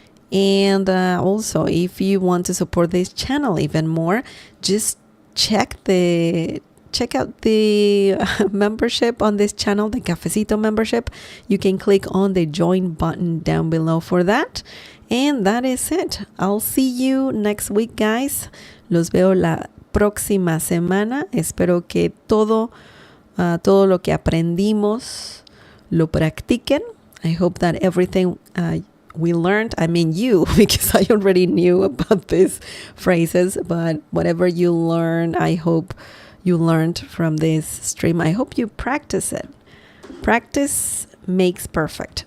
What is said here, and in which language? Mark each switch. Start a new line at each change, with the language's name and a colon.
English: And also, if you want to support this channel even more, just check out the membership on this channel, the Cafecito membership. You can click on the join button down below for that. And that is it. I'll see you next week, guys.
Spanish: Los veo la próxima semana. Espero que todo lo que aprendimos lo practiquen.
English: I hope that everything we learned, I mean you, because I already knew about these phrases, but whatever you learned, I hope you learned from this stream. I hope you practice it. Practice makes perfect.